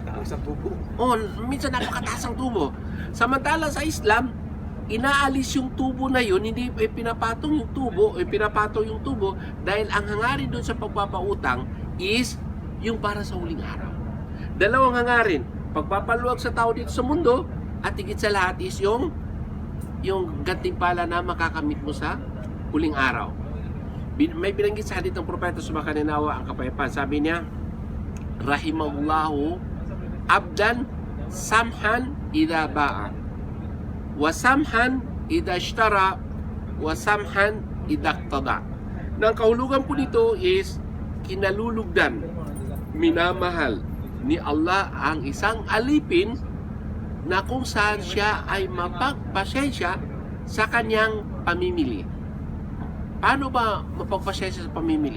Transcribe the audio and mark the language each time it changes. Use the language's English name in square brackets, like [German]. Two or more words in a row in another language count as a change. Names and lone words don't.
[Filipino] Minsan napakataas ang tubo. Samantala sa Islam, inaalis yung tubo na yun, hindi pinapatong yung tubo, dahil ang hangarin doon sa pagpapautang is yung para sa huling araw. Dalawang hangarin, pagpapaluwag sa tao dito sa mundo, at higit sa lahat is yung gantimpala na makakamit mo sa huling araw. May binanggit sa hadith ng propeta sa makaninawa ang kapayapaan. Sabi niya, [Arabic] رحمه الله عبدا سمحا إذا باع وسمحا إذا اشترى وسمحا إذا اقتضى. [Filipino] Ang kahulugan po nito is kinalulugdan, minamahal ni Allah ang isang alipin na kung saan siya ay mapagpasensya sa kanyang pamimili. Paano ba mapagpasensya sa pamimili?